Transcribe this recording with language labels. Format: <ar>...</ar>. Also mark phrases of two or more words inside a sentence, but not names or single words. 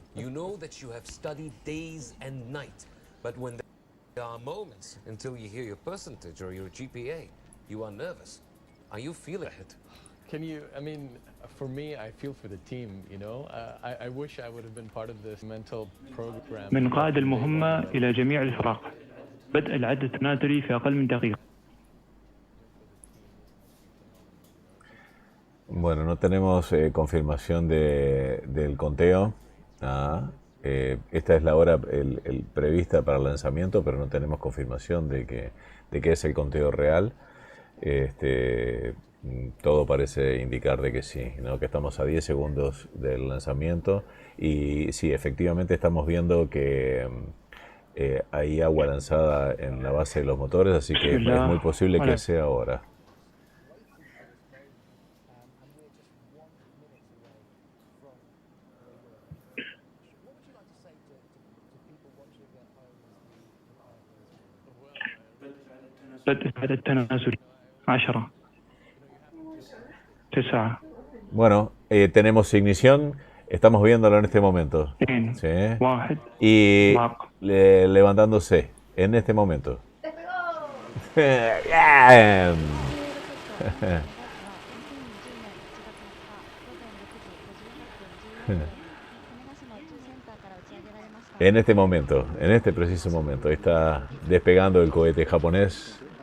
<en>You know that you have studied days and night, but when there are moments until you hear your percentage or your GPA, you are nervous. Are you feeling it? Can you, I mean, for me, I feel for the team, you know. I wish I would have been part of this mental program.</en> <ar>من قائد المهمة إلى جميع الفرق. بدء العد التنازلي في أقل من دقيقة.</ar> <es>Bueno, no tenemos confirmación del conteo. esta es la hora prevista para el lanzamiento, pero no tenemos confirmación de que es el conteo real. Todo parece indicar de que sí, ¿no? Que estamos a 10 segundos del lanzamiento y sí, efectivamente estamos viendo que hay agua lanzada en la base de los motores, así que es muy posible que sea ahora.</es> <ar>بدء التنازل 10 9</ar> <es>Bueno, tenemos ignición, estamos viéndolo en este momento. ¿Sí? Y levantándose en este momento. En este momento, en este preciso momento, está despegando el cohete japonés.</es>